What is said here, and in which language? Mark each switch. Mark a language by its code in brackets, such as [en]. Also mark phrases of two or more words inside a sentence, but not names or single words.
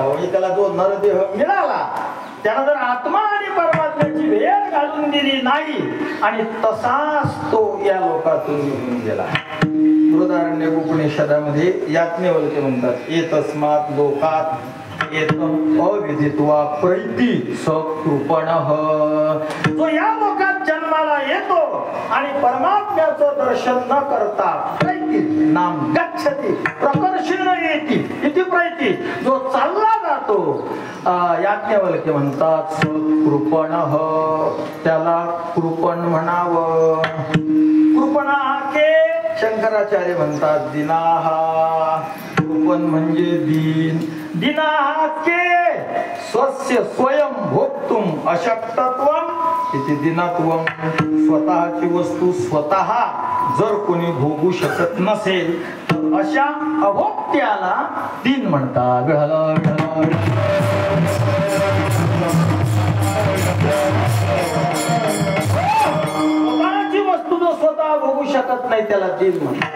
[mr] त्याला जो नरदेह मिळाला त्याला जर आत्मा आणि परमात्म्याची भेट घालून दिली नाही आणि तसाच तो या लोकातून निघून गेला. बृहदारण्यक उपनिषदामध्ये याज्ञवल्क्य म्हणतात, [sa] एतस्मात् लोकात एतम् अविदित्वा प्रैति सकृपणः. [mr] तो या लोकात जन्माला येतो आणि परमात्म्याचं दर्शन न करता [sa] प्रैति नाम गच्छति प्रकर्षेण येति इति प्रैति, [mr] जो चालला जातो, याज्ञवल्क्य म्हणतात सकृपणः, त्याला कृपण म्हणावं. कृपणः के शंकराचार्य म्हणतात दीनाहा. कृपण म्हणजे दीन. [sa] दीनाहा के स्वस्य स्वयं भोक्तुम अशक्तत्वम इति दीनत्वम. [mr] स्वतःची वस्तू स्वतः जर कोणी भोगू शकत नसेल तर अशा अभोक्त्याला दीन म्हणतात. स्वतःची वस्तू जो स्वतः भोगू शकत नाही त्याला दीन म्हणतात.